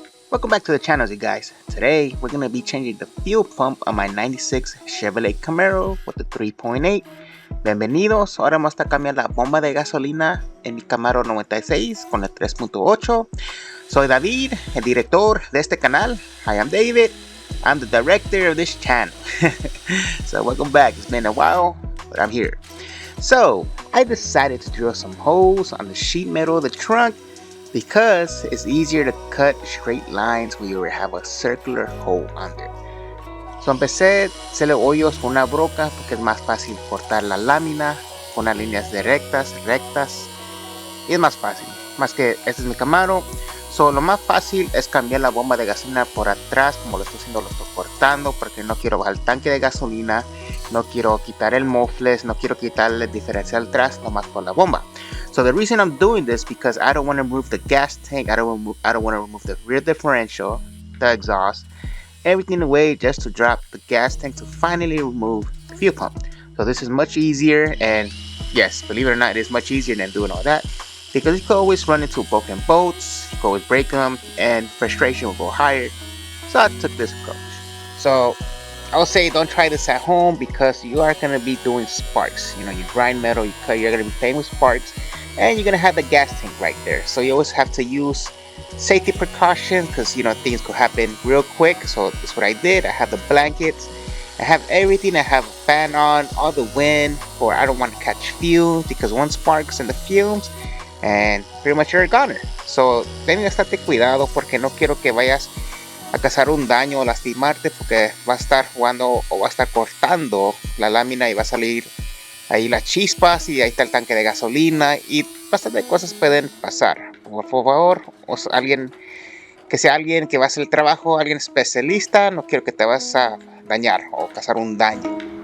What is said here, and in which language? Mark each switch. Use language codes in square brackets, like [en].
[en] Welcome back to the channel, you guys. Today we're going to be changing the fuel pump on my 96 Chevrolet Camaro with the 3.8. [es] Bienvenidos, ahora vamos a cambiar la bomba de gasolina en mi Camaro 96 con el 3.8. Soy David, el director de este canal. [en] I am David. I'm the director of this channel. So welcome back. It's been a while, but I'm here. So I decided to drill some holes on the sheet metal of the trunk because it's easier to cut straight lines when you have a circular hole under. [es] So empecé a hacerle hoyos con una broca porque es más fácil cortar la lámina con las líneas de rectas y es más fácil, más que este es mi Camaro. So lo más fácil es cambiar la bomba de gasolina por atrás, como lo estoy haciendo, lo estoy cortando porque no quiero bajar el tanque de gasolina, no quiero quitar el muffler, no quiero quitar el diferencial atrás, nomás por la bomba. [en] So the reason I'm doing this because I don't want to remove the gas tank, I don't want to remove the rear differential, the exhaust, everything away just to drop the gas tank to finally remove the fuel pump. So this is much easier, and yes, believe it or not, it is much easier than doing all that because you could always run into broken bolts, you could always break them, and frustration will go higher. So I took this approach. So I would say don't try this at home because you are going to be doing sparks. You know, you grind metal, you cut, you're going to be playing with sparks, and you're going to have the gas tank right there. So you always have to use safety precautions because, you know, things could happen real quick. So that's what I did. I have the blankets, I have everything. I have a fan on, all the wind, or I don't want to catch fumes because one sparks in the fumes and pretty much you're a goner. [es] So ten que estarte cuidado porque no quiero que vayas a causar un daño o lastimarte porque va a estar jugando o va a estar cortando la lámina y va a salir ahí las chispas y ahí está el tanque de gasolina y bastante cosas pueden pasar. Por favor, alguien que sea alguien que va a hacer el trabajo, alguien especialista, no quiero que te vas a dañar o causar un daño.